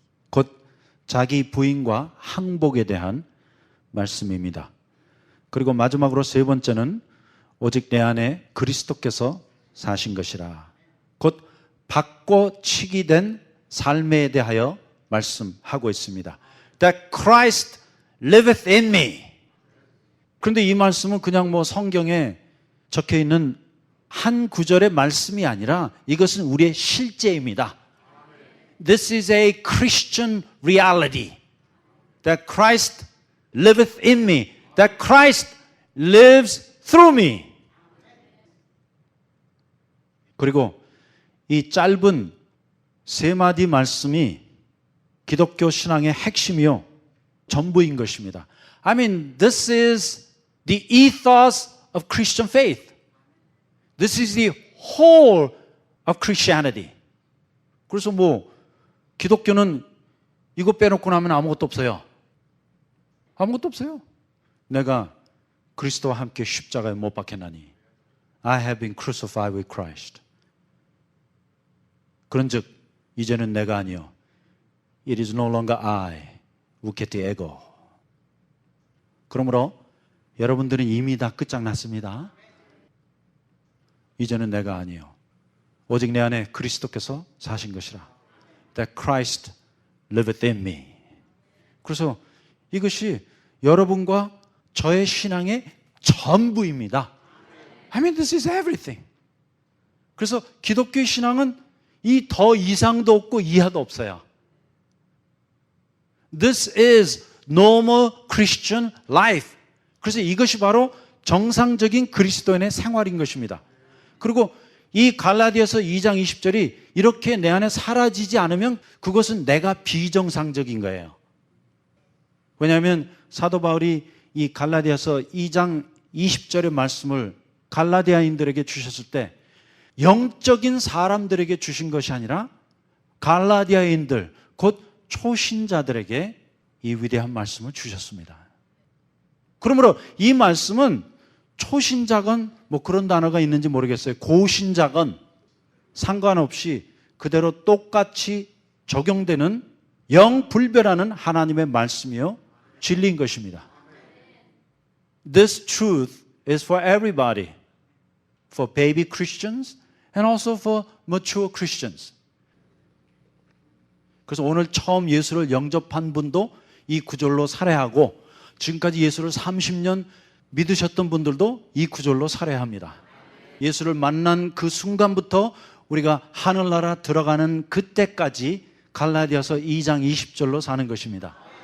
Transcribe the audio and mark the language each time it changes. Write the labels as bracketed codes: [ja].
[ko] 곧 자기 부인과 항복에 대한 말씀입니다. 그리고 마지막으로 세 번째는 오직 내 안에 그리스도께서 사신 것이라. 곧 바꿔치기 된 삶에 대하여 말씀하고 있습니다. [en] That Christ liveth in me. [ko] 그런데 이 말씀은 그냥 성경에 적혀 있는 한 구절의 말씀이 아니라 이것은 우리의 실제입니다. [en] This is a Christian reality. That Christ liveth in me. That Christ lives through me. [ko] 그리고 이 짧은 세 마디 말씀이 기독교 신앙의 핵심이요 전부인 것입니다. [en] I mean, this is the ethos of Christian faith. This is the whole of Christianity. [ko] 그래서 기독교는 이거 빼놓고 나면 아무것도 없어요. 아무것도 없어요. 내가 그리스도와 함께 십자가에 못 박혔나니 [en] I have been crucified with Christ. [ko] 그런즉 이제는 내가 아니요 [en] It is no longer I, [el] 우케티 에고. [ko] 그러므로 여러분들은 이미 다 끝장났습니다. 이제는 내가 아니요 오직 내 안에 그리스도께서 사신 것이라. [en] That Christ liveth in me. [ko] 그래서 이것이 여러분과 저의 신앙의 전부입니다. [en] I mean, this is everything. [ko] 그래서 기독교의 신앙은 이 더 이상도 없고 이하도 없어요. [en] This is normal Christian life. [ko] 그래서 이것이 바로 정상적인 그리스도인의 생활인 것입니다. 그리고 이 갈라디아서 2장 20절이 이렇게 내 안에 사라지지 않으면 그것은 내가 비정상적인 거예요. 왜냐하면 사도 바울이 이 갈라디아서 2장 20절의 말씀을 갈라디아인들에게 주셨을 때 영적인 사람들에게 주신 것이 아니라 갈라디아인들 곧 초신자들에게 이 위대한 말씀을 주셨습니다. 그러므로 이 말씀은 초신자건 그런 단어가 있는지 모르겠어요. 고신자건 상관없이 그대로 똑같이 적용되는 영불변하는 하나님의 말씀이요 진리인 것입니다. [en] This truth is for everybody. For baby Christians and also for mature Christians. [ko] 그래서 오늘 처음 예수를 영접한 분도 이 구절로 살해하고 지금까지 예수를 30년 믿으셨던 분들도 이 구절로 살해합니다. 예수를 만난 그 순간부터 우리가 하늘나라 들어가는 그때까지 갈라디아서 2장 20절로 사는 것입니다.